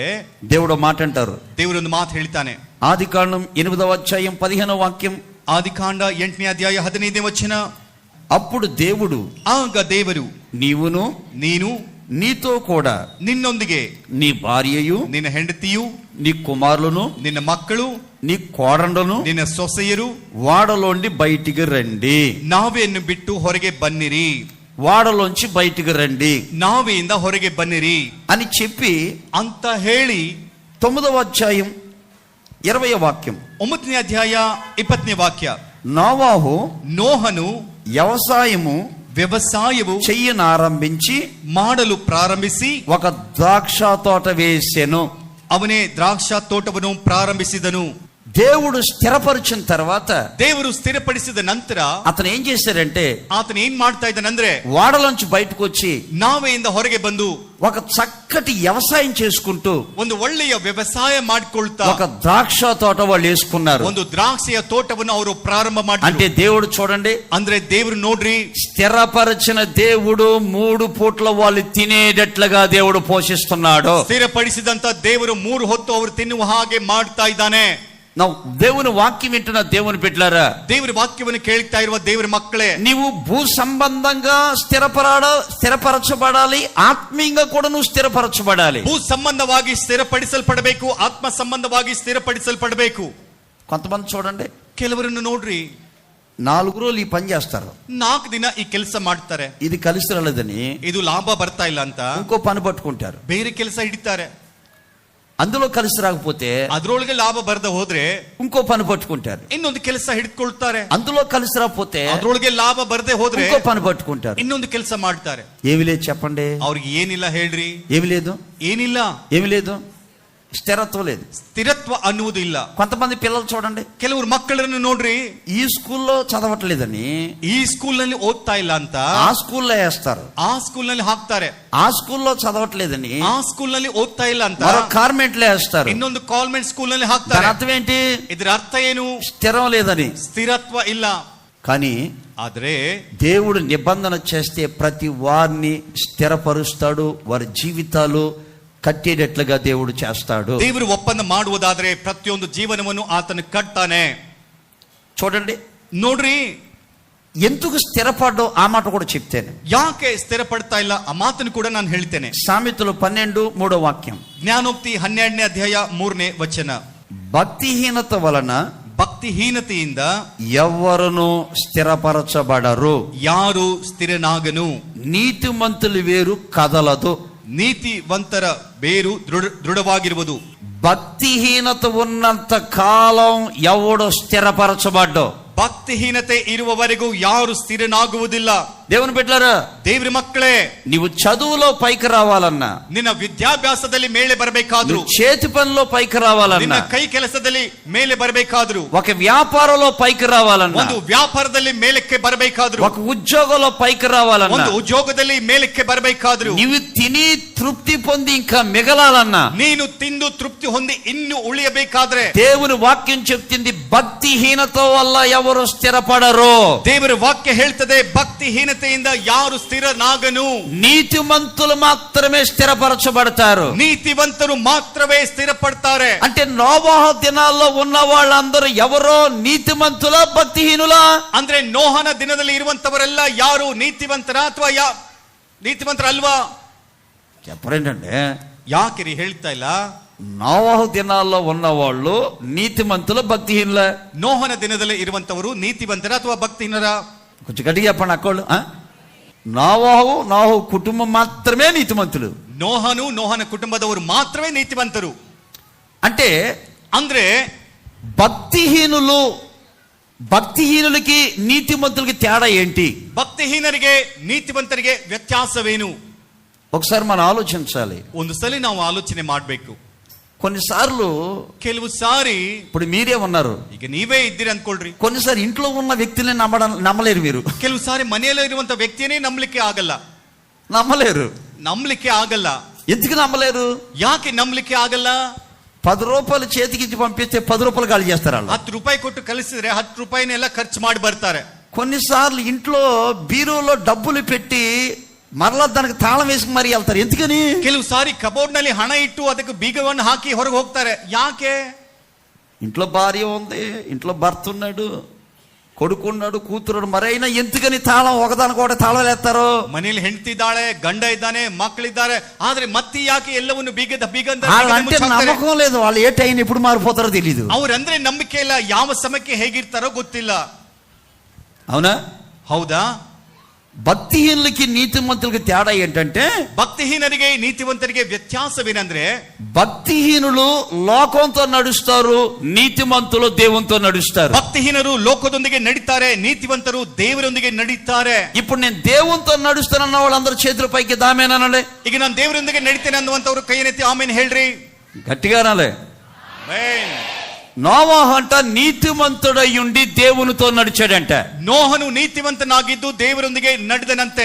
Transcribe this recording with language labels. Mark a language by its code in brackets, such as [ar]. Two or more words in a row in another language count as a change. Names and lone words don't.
[te] దేవుడు మాట అంటారు. [kn] ದೇವರೊಂದು ಮಾತು ಹೇಳ್ತಾನೆ. [te] ఆదికాండం 8వ అధ్యాయం 15వ వాక్యం. [kn] ಆದಿಕಾಂಡ 8ನೇ ಅಧ್ಯಾಯ 15ನೇ ವಚನ. [te] అప్పుడు దేవుడు, [kn] ಆಗ ದೇವರು, [te] నీవును, [kn] ನೀನು, [te] నీతో కూడా [kn] ನಿನ್ನೊಂದಿಗೆ [te] నీ భార్యయు, [kn] ನಿನ್ನ ಹೆಂಡತಿಯು, [te] నీ కుమారులను, [kn] ನಿನ್ನ ಮಕ್ಕಳು, [te] నీ కోడండను [kn] ನಿನ್ನ ಸೊಸೆಯರು [te] వాడలోండి బయటికి రండి. [kn] ನಾವೆಯನ್ನು ಬಿಟ್ಟು ಹೊರಗೆ ಬನ್ನಿರಿ. [te] వాడలోంచి బయటికి రండి [kn] ನಾವೆಯಿಂದ ಹೊರಗೆ ಬನ್ನಿರಿ [te] అని చెప్పి [kn] ಅಂತ ಹೇಳಿ [te] 9వ అధ్యాయం 20వ వాక్యం. [kn] 9ನೇ ಅಧ್ಯಾಯ 20ನೇ ವಾಕ್ಯ. [te] నోవాహు [kn] ನೋಹನು ವ್ಯವಸಾಯವು [te] చెయ్యనారంభించి [kn] ಮಾಡಲು ಪ್ರಾರಂಭಿಸಿ [te] ఒక ద్రాక్ష తోట వేసెను. [kn] ಅವನೇ ದ್ರಾಕ್ಷ ತೋಟವನ್ನು ಪ್ರಾರಂಭಿಸಿದನು. [te] దేవుడు స్థిరపరిచిన తర్వాత, [kn] ದೇವರು ಸ್ಥಿರಪಡಿಸಿದ ನಂತರ [te] అతను ఏం చేశారంటే, [kn] ಆತನ ಏನ್ ಮಾಡ್ತಾ ಇದ್ದಾನಂದ್ರೆ, [te] వాడలోంచి బయటకు వచ్చి [kn] ನಾವೆಯಿಂದ ಹೊರಗೆ ಬಂದು [te] ఒక చక్కటి వ్యవసాయం చేసుకుంటూ [kn] ಒಂದು ಒಳ್ಳೆಯ ವ್ಯವಸಾಯ ಮಾಡಿಕೊಳ್ತಾ [te] ఒక ద్రాక్ష తోట వాళ్ళు వేసుకున్నారు. [kn] ಒಂದು ದ್ರಾಕ್ಷಿಯ ತೋಟವನ್ನು ಅವರು ಪ್ರಾರಂಭ [te] అంటే [kn] ಮಾಡಿದ್ರು. [te] దేవుడు చూడండి, [kn] ಅಂದ್ರೆ ದೇವರು ನೋಡ್ರಿ, [te] స్థిరపరిచిన దేవుడు 3 పూట్ల వాళ్ళు తినేటట్లుగా దేవుడు పోషిస్తున్నాడు. [kn] ಸ್ಥಿರಪಡಿಸಿದಂತ ದೇವರು 3 ಹೊತ್ತು ಅವರು ತಿನ್ನುವ ಹಾಗೆ ಮಾಡ್ತಾ ಇದ್ದಾನೆ. [te] దేవుని వాక్యం వింటున్న దేవుని బిడ్డలారా, [kn] ದೇವರ ವಾಕ್ಯವನ್ನು ಕೇಳ್ತಾ ಇರುವ ದೇವರ ಮಕ್ಕಳೇ, [te] నీవు భూ సంబంధంగా స్థిరపరచబడాలి, ఆత్మీయంగా కూడా నువ్వు స్థిరపరచబడాలి. [kn] ಭೂ ಸಂಬಂಧವಾಗಿ ಸ್ಥಿರಪಡಿಸಲ್ಪಡಬೇಕು, ಆತ್ಮ ಸಂಬಂಧವಾಗಿ ಸ್ಥಿರಪಡಿಸಲ್ಪಡಬೇಕು. [te] కొంతమంది చూడండి, [kn] ಕೆಲವರನ್ನು ನೋಡ್ರಿ, [te] 4 రోజులు ఈ పని చేస్తారు, [kn] 4 ದಿನ ಈ ಕೆಲಸ ಮಾಡ್ತಾರೆ, [te] ఇది కలిసి రాలేదని [kn] ಇದು ಲಾಭ ಬರ್ತಾ ಇಲ್ಲ ಅಂತ [te] ఇంకో పని పట్టుకుంటారు. [kn] ಬೇರೆ ಕೆಲಸ ಹಿಡಿತಾರೆ. [te] అందులో కలిసి రాకపోతే [kn] ಅದ್ರೊಳಗೆ ಲಾಭ ಬರದೆ ಹೋದ್ರೆ [te] ఇంకో పని పట్టుకుంటారు. [kn] ಇನ್ನೊಂದು ಕೆಲಸ ಹಿಡಿದುಕೊಳ್ತಾರೆ. [te] అందులో కలిసి రాకపోతే [kn] ಅದ್ರೊಳಗೆ ಲಾಭ ಬರದೆ ಹೋದ್ರೆ [te] ఇంకో పని పట్టుకుంటారు. [kn] ಇನ್ನೊಂದು ಕೆಲಸ ಮಾಡ್ತಾರೆ. [te] ఏమి లేదు చెప్పండి, [kn] ಅವ್ರಿಗೆ ಏನಿಲ್ಲ ಹೇಳ್ರಿ, [te] ఏమి లేదు, [kn] ಏನಿಲ್ಲ, [te] ఏమి లేదు. స్థిరత్వం లేదు. [kn] స్థిరత్వ ಅನ್ನುವುದು ಇಲ್ಲ. [te] కొంతమంది పిల్లలు చూడండి, [kn] ಕೆಲವರು ಮಕ್ಕಳನ್ನು ನೋಡ್ರಿ, [te] ఈ స్కూల్లో చదవట్లేదని [kn] ಈ ಸ್ಕೂಲ್ ನಲ್ಲಿ ಓದ್ತಾ ಇಲ್ಲ ಅಂತ [te] ఆ స్కూల్లో వేస్తారు, [kn] ಆ ಸ್ಕೂಲ್ ನಲ್ಲಿ ಹಾಕ್ತಾರೆ. [te] ఆ స్కూల్లో చదవట్లేదని [kn] ಆ ಸ್ಕೂಲ್ ನಲ್ಲಿ ಓದ್ತಾ ಇಲ್ಲ ಅಂತ [te] మరో కాన్వెంట్ లో వేస్తారు. [kn] ಇನ್ನೊಂದು ಕಾನ್ವೆಂಟ್ ಸ್ಕೂಲ್ ನಲ್ಲಿ [te] దాని [kn] ಹಾಕ್ತಾರೆ. [te] అర్థం ఏంటి? [kn] ಇದರ ಅರ್ಥ ಏನು? [te] స్థిరం లేదని. [kn] ಸ್ಥಿರತ್ವ ಇಲ್ಲ. [te] కానీ [kn] ಆದ್ರೆ [te] దేవుడు నిబంధన చేస్తే ప్రతి వారిని స్థిరపరుస్తాడు, వారి జీవితాలు కట్టేటట్లుగా దేవుడు చేస్తాడు. [kn] ದೇವರು ಒಪ್ಪಂದ ಮಾಡುವುದಾದ್ರೆ ಪ್ರತಿಯೊಂದು ಜೀವನವನ್ನು ಆತನು ಕಟ್ತಾನೆ. [te] చూడండి, [kn] ನೋಡ್ರಿ, [te] ఎందుకు స్థిరపడ్డో ఆ మాట కూడా చెప్తాను. [kn] ಯಾಕೆ ಸ್ಥಿರಪಡ್ತಾ ಇಲ್ಲ ಆ ಮಾತನ್ನು ಕೂಡ ನಾನು ಹೇಳ್ತೇನೆ. [te] సామెతలు 12:3 [kn] ಜ್ಞಾನೋಕ್ತಿ 12ನೇ ಅಧ್ಯಾಯ 3ನೇ ವಚನ. [te] భక్తిహీనత వలన [kn] ಭಕ್ತಿಹೀನತೆಯಿಂದ [te] ఎవరును స్థిరపరచబడరు, [kn] ಯಾರು ಸ್ಥಿರನಾಗನು. [te] నీతిమంతులు వేరు కదలదు. [kn] ನೀತಿವಂತರ ಬೇರು ದೃಢವಾಗಿರುವುದು. [te] భక్తిహీనత ఉన్నంత కాలం ఎవడు స్థిరపరచబడ్డో. [kn] ಭಕ್ತಿಹೀನತೆ ಇರುವವರೆಗೂ ಯಾರು ಸ್ಥಿರನಾಗುವುದಿಲ್ಲ. [te] దేవుని బిడ్డలారా, [kn] ದೇವರ ಮಕ್ಕಳೇ, [te] నీవు చదువులో పైకి రావాలన్నా, [kn] ನಿನ್ನ ವಿದ್ಯಾಭ್ಯಾಸದಲ್ಲಿ ಮೇಲೆ ಬರಬೇಕಾದ್ರು, [te] చేతి పనిలో పైకి [kn] ನಿನ್ನ [te] రావాలన్నా, [kn] ಕೈ ಕೆಲಸದಲ್ಲಿ ಮೇಲೆ ಬರಬೇಕಾದ್ರು, [te] ఒక వ్యాపారంలో పైకి రావాలన్నా, [kn] ಒಂದು ವ್ಯಾಪಾರದಲ್ಲಿ ಮೇಲಕ್ಕೆ ಬರಬೇಕಾದ್ರು, [te] ఒక ఉద్యోగంలో పైకి రావాలన్నా, [kn] ಒಂದು ಉದ್ಯೋಗದಲ್ಲಿ ಮೇಲಕ್ಕೆ ಬರಬೇಕಾದ್ರು, [te] నీవు తిని తృప్తి పొంది ఇంకా మిగలాలన్నా, [kn] ನೀನು ತಿಂದು ತೃಪ್ತಿ ಹೊಂದಿ ಇನ್ನು ಉಳಿಯಬೇಕಾದ್ರೆ [te] దేవుని వాక్యం చెప్తుంది భక్తిహీనత వల్ల ఎవరు స్థిరపడరు. [kn] ದೇವರ ವಾಕ್ಯ ಹೇಳ್ತದೆ ಭಕ್ತಿಹೀನತೆಯಿಂದ ಯಾರು ಸ್ಥಿರನಾಗನು. [te] నీతిమంతులు మాత్రమే స్థిరపరచబడతారు. [kn] ನೀತಿವಂತರು ಮಾತ್ರವೇ ಸ್ಥಿರಪಡ್ತಾರೆ. [te] అంటే నోవాహు దినాల్లో ఉన్న వాళ్ళందరూ ఎవరో నీతిమంతులా భక్తిహీనులా? [kn] ಅಂದ್ರೆ ನೋಹನ ದಿನದಲ್ಲಿ ಇರುವಂತವರೆಲ್ಲ ಯಾರು ನೀತಿವಂತರ ಅಥವಾ ನೀತಿವಂತರಲ್ವಾ? [te] చెప్పరేంటంటే, [kn] ಯಾಕೆ ಹೇಳ್ತಾ ಇಲ್ಲ? [te] నోవాహు దినాల్లో ఉన్నవాళ్ళు నీతిమంతుల భక్తిహీనుల? [kn] ನೋಹನ ದಿನದಲ್ಲಿ ಇರುವಂತವರು ನೀತಿವಂತರ ಅಥವಾ ಭಕ್ತಿಹೀನರ? [te] కొంచెం గట్టిగా చెప్పండి అక్కోళ్ళు. నోవాహు కుటుంబం మాత్రమే నీతిమంతులు. [kn] ನೋಹನ ಕುಟುಂಬದವರು ಮಾತ್ರವೇ ನೀತಿವಂತರು. [te] అంటే [kn] ಅಂದ್ರೆ [te] భక్తిహీనులకి నీతిమంతులకి తేడా ఏంటి? [kn] ಭಕ್ತಿಹೀನರಿಗೆ ನೀತಿವಂತರಿಗೆ ವ್ಯತ್ಯಾಸವೇನು? [te] ఒకసారి మనం ఆలోచించాలి. [kn] ಒಂದು ಸಲ ನಾವು ಆಲೋಚನೆ ಮಾಡಬೇಕು. [te] కొన్నిసార్లు [kn] ಕೆಲವು ಸಾರಿ, [te] ఇప్పుడు మీరే ఉన్నారు, [kn] ಈಗ ನೀವೇ ಇದ್ದೀರಿ ಅನ್ಕೊಳ್ರಿ, [te] కొన్నిసారి ఇంట్లో ఉన్న వ్యక్తిని నమ్మలేరు. మీరు [kn] ಕೆಲವು ಸಾರಿ ಮನೆಯಲ್ಲೇ ಇರುವಂತ ವ್ಯಕ್ತಿಯೇ ನಂಬಲಿಕ್ಕೆ ಆಗಲ್ಲ. ನಂಬಲಿಕ್ಕೆ ಆಗಲ್ಲ. [te] ఎందుకు నమ్మలేరు? [kn] ಯಾಕೆ ನಂಬಲಿಕ್ಕೆ ಆಗಲ್ಲ? [te] 10 రూపాయలు చేతికి ఇచ్చి పంపిస్తే 10 రూపాయలు ఖాళీ చేస్తారు. వాళ్ళు [kn] 10 ರೂಪಾಯಿ ಕೊಟ್ಟು ಕಳಿಸಿದ್ರೆ 10 ರೂಪಾಯಿನೆಲ್ಲ ಖರ್ಚು ಮಾಡಿ ಬರ್ತಾರೆ. [te] కొన్నిసార్లు ఇంట్లో బీరులో డబ్బులు పెట్టి మరలా దానికి తాళం వేసి మరీ వెళ్తారు. ఎందుకని? [kn] ಕೆಲವು ಸಾರಿ ಕಬೋರ್ಡ್ ನಲ್ಲಿ ಹಣ ಇಟ್ಟು ಅದಕ್ಕೆ ಬೀಗವನ್ನು ಹಾಕಿ ಹೊರಗೆ ಹೋಗ್ತಾರೆ. ಯಾಕೆ? [te] ఇంట్లో భార్య ఉంది, ఇంట్లో భర్త ఉన్నాడు, కొడుకున్నాడు, కూతురుడు, మరైనా ఎందుకని తాళం ఒకదానికొకటి తాళం వేస్తారు? [kn] ಮನೆಯಲ್ಲಿ ಹೆಂಡತಿ ಇದ್ದಾಳೆ, ಗಂಡ ಇದ್ದಾನೆ, ಮಕ್ಕಳಿದ್ದಾರೆ, ಆದ್ರೆ ಮತ್ತೆ ಯಾಕೆ ಎಲ್ಲವನ್ನು ಬೀಗ [te] అంటే నమ్మకం లేదు. వాళ్ళు ఏ టైం ఎప్పుడు మారిపోతారో తెలియదు. [kn] ಅವ್ರಂದ್ರೆ ನಂಬಿಕೆ ಇಲ್ಲ, ಯಾವ ಸಮಯಕ್ಕೆ ಹೇಗಿರ್ತಾರೋ ಗೊತ್ತಿಲ್ಲ. [te] అవునా? [kn] ಹೌದಾ? [te] భక్తిహీనులకి నీతిమంతులకి తేడా ఏంటంటే, [kn] ಭಕ್ತಿಹೀನರಿಗೆ ನೀತಿವಂತರಿಗೆ ವ್ಯತ್ಯಾಸವೇನಂದ್ರೆ, [te] భక్తిహీనులు లోకంతో నడుస్తారు, నీతిమంతులు దేవునితో నడుస్తారు. [kn] ಭಕ್ತಿಹೀನರು ಲೋಕದೊಂದಿಗೆ ನಡೀತಾರೆ, ನೀತಿವಂತರು ದೇವರೊಂದಿಗೆ ನಡೀತಾರೆ. [te] ఇప్పుడు నేను దేవునితో నడుస్తానన్న వాళ్ళందరూ చేతుల పైకి దామేనానండి. [kn] ಈಗ ನಾನು ದೇವರೊಂದಿಗೆ ನಡೀತೇನೆ ಅನ್ನುವಂತವರು ಕೈಯೆತ್ತಿ ಆಮೇನ್ ಹೇಳ್ರಿ. [te] గట్టిగా నాలే. [kn] ಆಮೆನ್. [te] నోవాహు అంట నీతిమంతుడై ఉండి దేవునితో నడిచాడంట. [kn] ನೋಹನು ನೀತಿವಂತನಾಗಿದ್ದು ದೇವರೊಂದಿಗೆ ನಡೆದನಂತೆ.